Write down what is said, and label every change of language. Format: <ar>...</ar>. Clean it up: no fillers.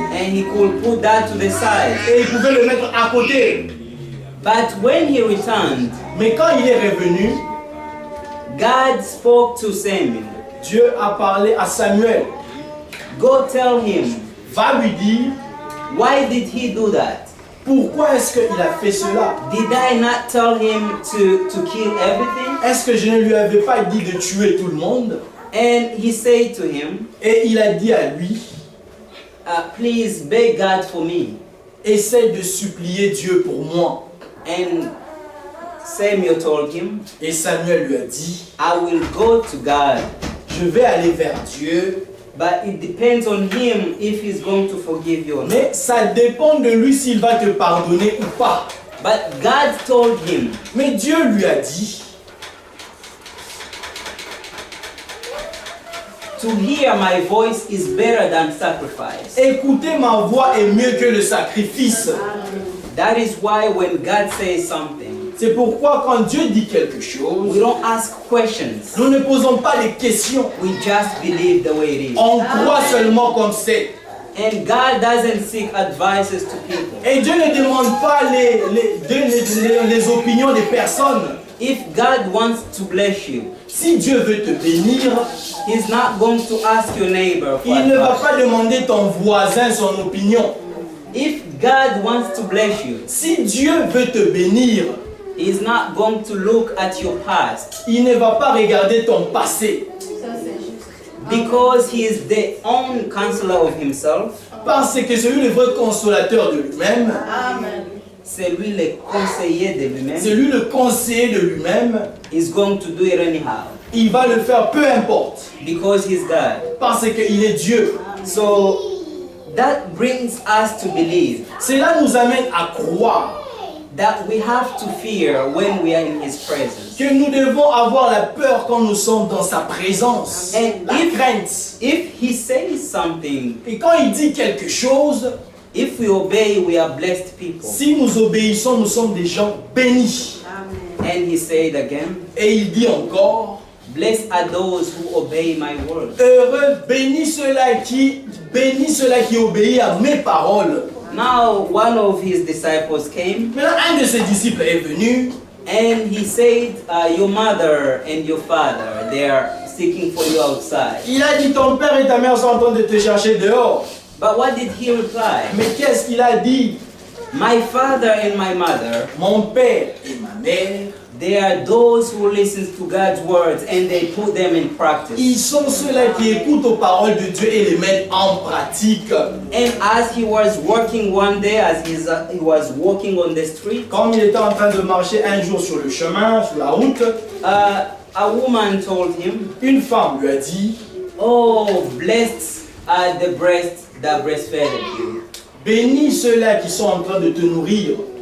<en>And he could put that to the side.</en> <fr>et il pouvait le mettre à côté.</fr> <en>But when he returned,</en> <fr>Mais quand il est revenu,</fr> <en>God spoke to Samuel.</en> <fr>Dieu a parlé à Samuel.</fr> <en>Go tell him,</en> <fr>Va lui dire,</fr> <en>why did he do that?</en> <fr>pourquoi est-ce qu'il a fait cela?</fr> <en>Did I not tell him to kill everything?</en> <fr>Est-ce que je ne lui avais pas dit de tuer tout le monde?</fr> <en>And he said to him,</en> <fr>Et il a dit à lui,</fr> <en>please beg God for me.</en> <fr>essaie de supplier Dieu pour moi.</fr> <en>And Samuel told him,</en> <fr>Et Samuel lui a dit,</fr> <en>I will go to God,</en> <fr>je vais aller vers Dieu,</fr> <en>but it depends on him if he's going to forgive you or not.</en> <fr>mais ça dépend de lui s'il va te pardonner ou pas.</fr> <en>But God told him,</en> <fr>Mais Dieu lui a dit,</fr> <en>to hear my voice is better than sacrifice.</en> <fr>écouter ma voix est mieux que le sacrifice.</fr> <en>That is why when God says something,</en> <fr>C'est pourquoi quand Dieu dit quelque</fr> <en>we</en> <fr>chose,</fr> <en>don't ask questions.</en> <fr>nous ne posons pas les questions.</fr> <en>We just believe the way it is.</en> <fr>On croit seulement comme c'est.</fr> <en>And God doesn't seek advices to people.</en> <fr>Et Dieu ne demande pas les opinions des personnes.</fr> <en>If God wants to bless you,</en> <fr>Si Dieu veut te bénir,</fr> <en>He's not going to ask your neighbor for</en> <fr>il ne va</fr> <en>advice.</en> <fr>pas demander ton voisin son opinion.</fr> <en>If God wants to bless you,</en> <fr>Si Dieu veut te bénir,</fr> <en>He's not going to look at your past</en> <fr>il ne va pas regarder ton passé.</fr> <en>because He is the own counselor of Himself.</en> <fr>Parce que c'est lui le vrai consolateur de lui-même. C'est lui le conseiller de C'est lui-même. lui le conseiller de lui-même.</fr> <en>He's going to do it anyhow</en> <fr>Il va le faire peu importe.</fr> <en>because He's God.</en> <fr>Parce qu'il est Dieu.</fr> <en>So that brings us to believe</en> <fr>Cela nous amène à croire</fr> <en>that we have to fear when we are in His presence.</en> <fr>que nous devons avoir la peur quand nous sommes dans sa présence.</fr> <en>And</en> <fr>La crainte.</fr> <en>If He says something,</en> <fr>Et quand il dit quelque chose,</fr> <en>if we obey, we are blessed people.</en> <fr>si nous obéissons, nous sommes des gens bénis.</fr> <en>And he said again,</en> <fr>Et il dit encore,</fr> <en>blessed are those who obey my word.</en> <fr>heureux, bénis ceux-là qui obéit à mes paroles.</fr> <en>Now one of his disciples came</en> <fr>Maintenant, un de ses disciples est venu</fr> <en>and he said, your mother and your father, they are seeking for you outside.</en> <fr>il a dit, ton père et ta mère sont en train de te chercher dehors.</fr> <en>But what did he reply?</en> <fr>Mais qu'est-ce qu'il a dit?</fr> <en>My father and my mother,</en> <fr>Mon père et ma mère,</fr> <en>they are those who listen to God's words and they put them in practice.</en> <fr>ils sont ceux-là qui écoutent aux paroles de Dieu et les mettent en pratique.</fr> <en>And as he was working one day, as he was walking on the street,</en> <fr>Comme il était en train de marcher un jour sur le chemin, sur la route,</fr> <en>a woman told him,</en> <fr>une femme lui a dit,</fr> <en>oh, blessed are the breasts that breastfed you.</en> <fr>bénis ceux-là qui sont en train de te nourrir.</fr>